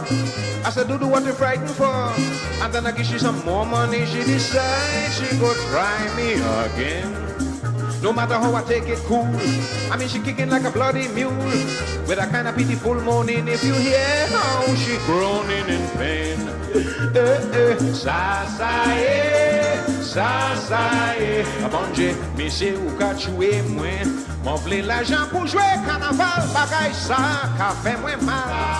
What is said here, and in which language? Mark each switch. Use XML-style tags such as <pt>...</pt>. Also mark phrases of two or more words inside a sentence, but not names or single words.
<en>I said, Dudu, what you frightened for? And then I give she some more money. She decides she go try me again. No matter how I take it cool. I mean, she kicking like a bloody mule. With a kind of pitiful moaning. If you hear how she groaning in pain.</en> <acf>Sasaye, sasaye. Abonje, mi se ou ka choué mwen. M'en vle l'argent pour jouer carnaval. Bagay sa, ka fait mwen mal.</acf>